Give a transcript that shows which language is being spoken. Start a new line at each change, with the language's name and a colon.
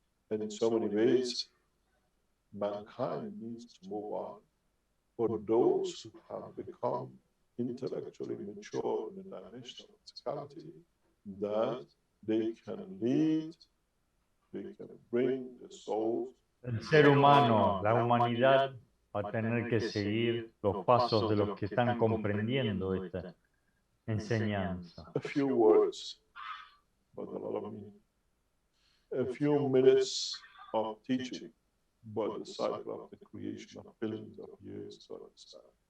English: And in so many ways, mankind needs to move on. For those who have become intellectually mature in the dimension of physicality, that they can lead, they can bring the souls.
Spanish: El ser humano, la humanidad, va a tener que seguir los pasos de los que están comprendiendo esta enseñanza.
English: A few words, but a lot of meaning. A few minutes of teaching, but the cycle of the creation of billions of years to understand.